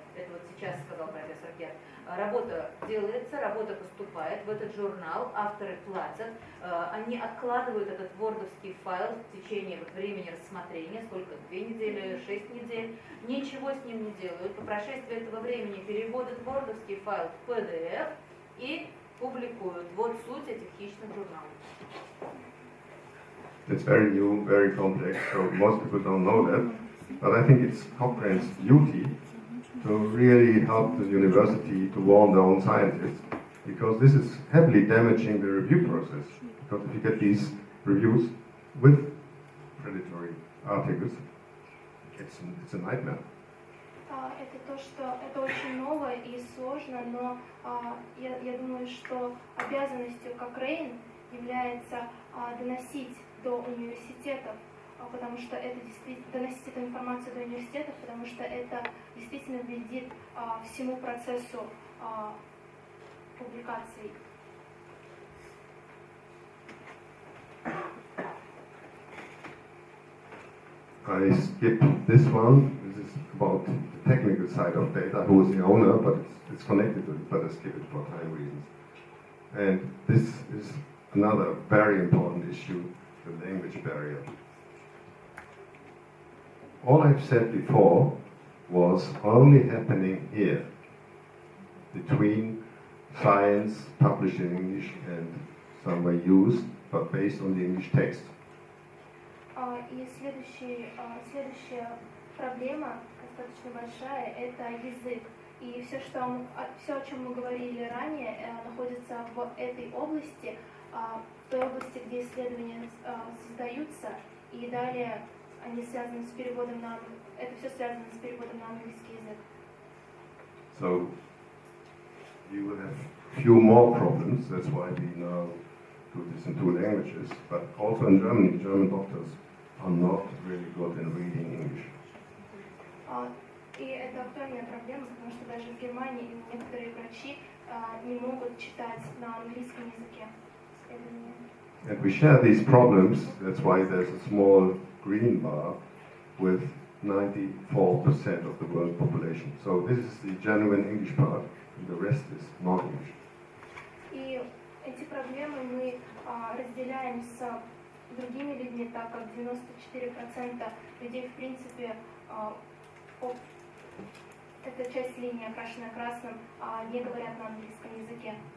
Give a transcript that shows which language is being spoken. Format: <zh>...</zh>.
<ru>Это вот сейчас сказал профессор Герд. Работа делается, работа поступает в этот журнал, авторы платят, они откладывают этот вордовский файл в течение вот времени рассмотрения, сколько, 2 недели, 6 недель, ничего с ним не делают. По прошествии этого времени переводят вордовский файл в PDF и публикуют. Вот суть этих хищных журналов.</ru> <en>It's very new, very complex, so most people don't know that. But I think it's Cochrane's duty to really help the university to warn their own scientists, because this is heavily damaging the review process. Because if you get these reviews with predatory articles, it's a nightmare.</en> <ru>Это то, что это очень ново и сложно, но я думаю, что обязанностью Cochrane является доносить до университетов, потому что это действительно доносить эту информацию до университетов, потому что это действительно вредит всему процессу публикаций.</ru> <en>I skip this one. This is about the technical side of data, who is the owner, but it's connected to it, but I skip it for time reasons. And this is another very important issue, the language barrier. All I've said before was only happening here, between science published in English and somewhere used, but based on the English text.</en> <ru>И следующая проблема, достаточно большая, это язык. И все, о чем мы говорили ранее, находится в этой области, в той области, где исследования создаются, и далее они связаны с переводом это все связано с переводом на английский язык.</ru> <en>So you will have few more problems. That's why we now do this in 2 languages. But also in Germany, German doctors are not really good in reading English.</en> <ru>И это актуальная проблема, потому что даже в Германии некоторые врачи не могут читать на английском языке.</ru> <en>And we share these problems. That's why there's a small green bar with 94% of the world population. So this is the genuine English part, and the rest is non-English.</en> <ru>И эти проблемы мы разделяем с другими людьми, так как 94% людей, в принципе, эта часть линии, окрашенная красным, не говорят на английском языке.</ru>